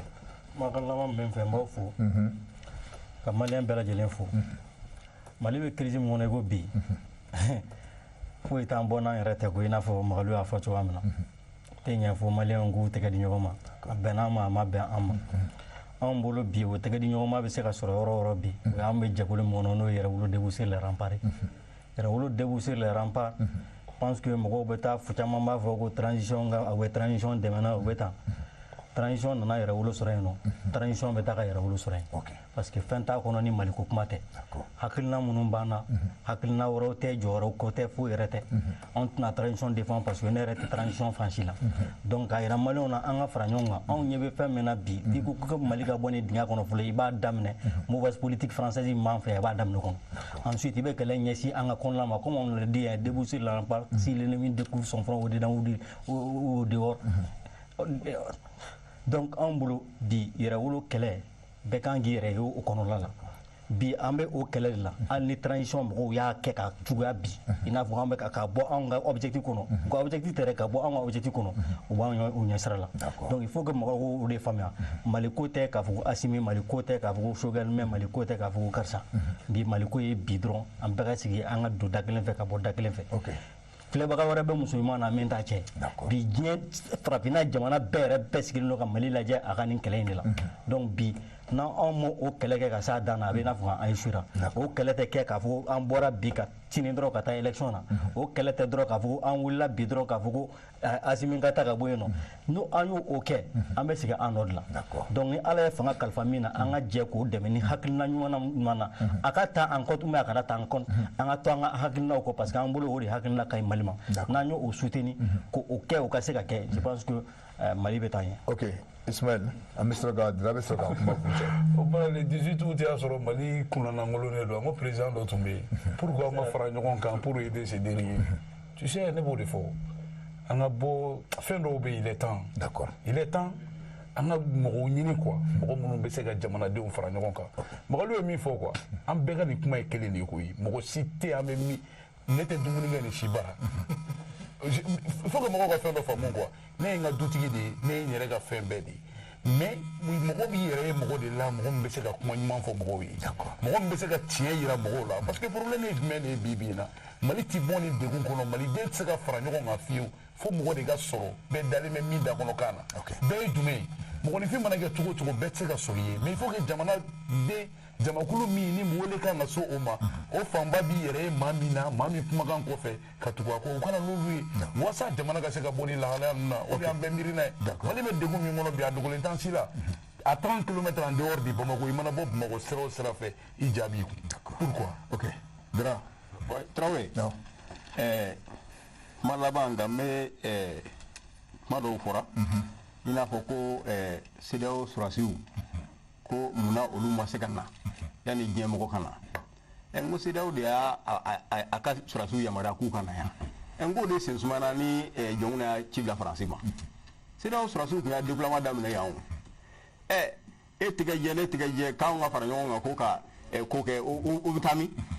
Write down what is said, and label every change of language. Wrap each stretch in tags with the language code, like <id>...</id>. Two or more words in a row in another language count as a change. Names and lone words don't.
<bm>Kumakan laban bɛ n fɛ n b'aw fo ka Malien bɛɛ lajɛlen fo Mali bɛ crise min kɔnɔ i ko bi foyi t'an bɔ n'an yɛrɛ tɛ ko i n'a fɔ Magalou y'a fɔ cogoya min na. Tɛ ɲɛ fɔ Malien k'u tɛgɛ di ɲɔgɔn ma a bɛnna ma a ma bɛn an ma anw bolo bi o tɛgɛ di ɲɔgɔn ma bɛ se ka sɔrɔ yɔrɔ o yɔrɔ bi o y'an bɛ jɛkulu min kɔnɔ n'o ye Yɛrɛwolo Debout les remparts Yɛrɛwolo Debout les remparts</bm> <fr>pense que</fr> <bm>mɔgɔw bɛ taa caman b'a fɔ ko transition dɛmɛna o bɛ tan transition nana Yɛrɛwolo sɔrɔ yen nɔ transition bɛ taa ka Yɛrɛwolo sɔrɔ yen parce que fɛn t'a kɔnɔ ni Mali ko kuma tɛ hakilina minnu b'an na hakilina wɛrɛw tɛ jɔyɔrɔ ko tɛ foyi yɛrɛ tɛ anw tɛna transition défend parce que ne yɛrɛ tɛ transition fansi la donc k'a yira Maliens na an ka fara ɲɔgɔn kan anw ɲɛ bɛ fɛn min na bi n'i ko ko Mali ka bɔ nin dingɛ kɔnɔ fɔlɔ i b'a daminɛ</bm> <fr>mauvaise politique française</fr> <bm>min b'an fɛ i b'a daminɛ kɔnɔ ensuite i bɛ kɛlɛ ɲɛsin an ka kɔnɔna ma</bm> <fr>comme on le dit Debout les remparts si l'ennemi découvre son front au dehors</fr> <bm>donc an bolo bi Yɛrɛwolo kɛlɛ bɛɛ kan k'i yɛrɛ ye o kɔnɔla la bi an bɛ o kɛlɛ de la hali ni transition mɔgɔw y'a kɛ ka juguya bi i n'a fɔ an bɛ ka bɔ anw ka objectif kɔnɔ u ka objectif tɛ dɛ ka bɔ anw ka objectif kɔnɔ u b'an u ɲɛsira la donc</bm> <fr>il faut que</fr> <bm>mɔgɔw k'o de faamuya Mali ko tɛ k'a fɔ ko Assimi Mali ko tɛ k'a fɔ ko Choguel Mali ko tɛ k'a fɔ ko karisa bi Mali ko ye bi dɔrɔn an bɛɛ ka sigi an ka don da kelen fɛ ka bɔ da kelen fɛ filɛbaga wɛrɛ bɛ musoman na min t'a cɛ bi diɲɛ farafinna jamana bɛɛ yɛrɛ bɛɛ sigilen don ka Mali lajɛ a ka nin kɛlɛ in de la donc bi n'an m'o kɛlɛ kɛ ka s'a dan na a bɛ i n'a fɔ an échouera o kɛlɛ tɛ kɛ k'a fɔ an bɔra bi ka sini dɔrɔn ka taa élection na o kɛlɛ tɛ dɔrɔn k'a fɔ an wulila bi dɔrɔn k'a fɔ ko Asimi ka taa ka bɔ yen nɔ n'o an y'o kɛ an bɛ segin an nɔ de la donc ni Ala ye fanga kalifa min na an ka jɛ k'o dɛmɛ ni hakilina ɲuman na a ka ta</bm> <fr>en compte</fr> <bm>mais a kana ta</bm> <fr>en compte</fr> <bm>an ka to an ka hakilinaw kɔ parce que an bolo o de hakilina ka ɲi Mali ma n'an y'o soutenir k'o kɛ o ka se ka kɛ</bm> <fr>je pense que</fr> <bm>Mali bɛ taa ɲɛ. Ok Ismaël an bɛ sɔrɔ ka Dra bɛ sɔrɔ ka kuma kuncɛ. O kuma le 18 août y'a sɔrɔ Mali kunnanangolonnen don an ko président dɔ tun bɛ yen pourquoi an ma fara ɲɔgɔn kan</bm> <fr>pour aider ces derniers tu sais</fr> <bm>ne b'o de fɔ an ka bɔ fɛn dɔw bɛ yen</bm> <fr>il est temps. D'accord. Il est temps</fr> <bm>an ka mɔgɔw ɲini quoi mɔgɔ minnu bɛ se ka jamanadenw fara ɲɔgɔn kan Magalou ye min fɔ quoi an bɛɛ ka nin kuma ye kelen de ye koyi mɔgɔ si tɛ an bɛ min ne tɛ dumuni kɛ nin si bara</bm> <fr>il faut que</fr> <bm>mɔgɔw ka fɛn dɔ faamu quoi ne ye n ka dutigi de ye ne ye n yɛrɛ ka fɛn bɛɛ de ye mais mɔgɔ b'i yɛrɛ ye mɔgɔ de la mɔgɔ min bɛ se ka kuma ɲuman fɔ mɔgɔw ye mɔgɔ min bɛ se ka tiɲɛ yira mɔgɔw la parce que problème ye jumɛn de ye bi bi in na Mali tɛ bɔ ni degun kɔnɔ maliden tɛ se ka fara ɲɔgɔn kan fiyewu fo mɔgɔ de ka sɔrɔ bɛɛ dalen bɛ min da kɔnɔ kan na bɛɛ ye jumɛn ye mɔgɔninfin mana kɛ cogo o cogo bɛɛ tɛ se ka sɔrɔ i ye</bm> <fr>mais il faut que</fr> <bm>jamanaden jamakulu min ni wele kan ka so o ma o fanba b'i yɛrɛ ye maa min na maa min kumakan kɔfɛ ka tugu a kɔ o kana n'olu ye walasa jamana ka se ka bɔ ni lahalaya ninnu na o de y'an bɛɛ miiri n'a ye Mali bɛ degun min kɔnɔ bi a dogolen t'an si la</bm> <fr>à 30 km en dehors de Bamako</fr> <bm>i mana bɔ Bamako sira o sira fɛ i ja b'i kun pourquoi ok Dra Traoré kuma laban nka n bɛ kuma dɔw fɔra i n'a fɔ ko CEDEAO sɔrɔdasiw ko munna olu ma se ka na yanni diɲɛmɔgɔ ka na n ko CEDEAO de y'a ka sɔrɔdasiw yamaruya k'u ka na yan n k'o de sen sumana ni jɔnw y'a ci bila Faransi ma CEDEAO sɔrɔdasiw tun y'a déploiement daminɛ yan o e tigɛ jɛ ne tigɛ jɛ k'anw ka fara ɲɔgɔn kan ko ka ko kɛ o bɛ taa min</bm>